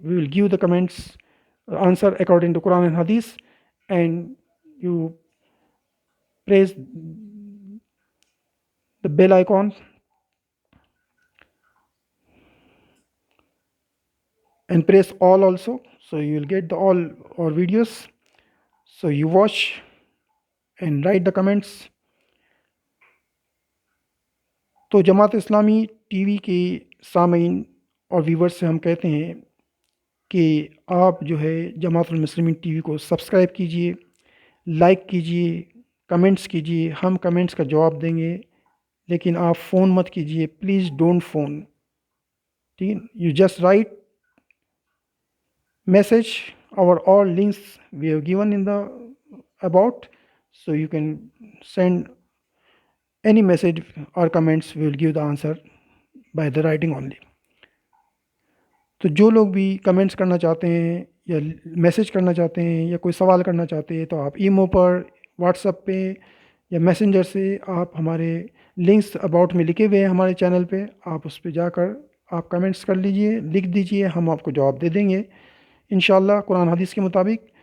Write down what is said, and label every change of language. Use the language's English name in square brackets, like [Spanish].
[English] We will give the comments answer according to Quran and Hadith, and you press the bell icon and press all also, so you will get all our videos. So you watch and write the comments. [Urdu] تو Jamaat Islami T V کے سامعین اور viewers سے ہم کہتے ہیں کہ آپ جو ہے جماعت المسلمین ٹی وی کو سبسکرائب کیجئے، لائک کیجئے، کمنٹس کیجئے. ہم کمنٹس کا جواب دیں گے، لیکن آپ فون مت کیجئے، [English] Please don't phone. [Urdu] ٹھیک ہے، [English] You just write message. our all links we have given in the about, so you can send any message or comments. We will give the answer by the writing only. [Urdu] تو جو لوگ بھی comments کرنا چاہتے ہیں یا message کرنا چاہتے ہیں یا کوئی سوال کرنا چاہتے ہیں تو آپ ایمو پر، واٹس ایپ پہ یا میسنجر سے آپ ہمارے لنکس اباؤٹ میں لکھے ہوئے ہیں ہمارے چینل پہ، آپ اس پہ جا کر آپ کمنٹس کر لیجئے، لکھ دیجئے، ہم آپ کو جواب دے دیں گے انشاءاللہ قرآن حدیث کے مطابق.